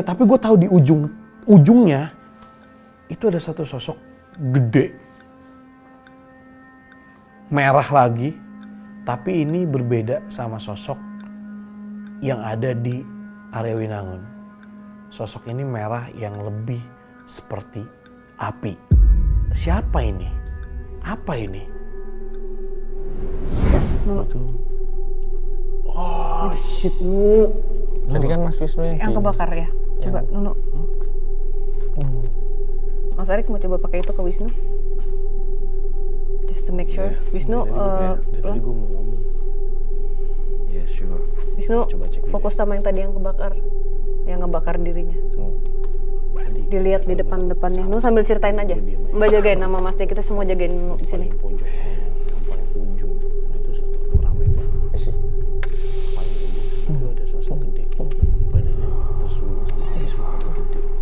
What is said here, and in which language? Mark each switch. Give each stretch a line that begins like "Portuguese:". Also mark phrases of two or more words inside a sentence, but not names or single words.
Indonesian: Tapi gue tahu di ujungnya itu ada satu sosok gede, merah lagi. Tapi ini berbeda sama sosok yang ada di area Winangun. Sosok ini merah yang lebih seperti api. Siapa ini? Apa ini?
English: Oh shit,
Indonesian: Nu. Tadi kan Mas Wisnu Yang kebakar ya? Coba, Nunu. Mas Arik mau coba pakai itu ke Wisnu?
English: Just to make sure.
Indonesian: Wisnu, Tadi gue mau ngomong.
English: Yeah, sure.
Indonesian: Wisnu fokus sama yang tadi yang kebakar. Yang ngebakar dirinya. Dilihat di depan-depannya. Nunu sambil ceritain aja. Mbak jagain sama Mas Dia, kita semua jagain Nunu di sini. Pojok, yang paling ujung. Itu ramai banget. sih. Paling ujung itu ada sosok gede. Badannya tersulung sama habis muka gede.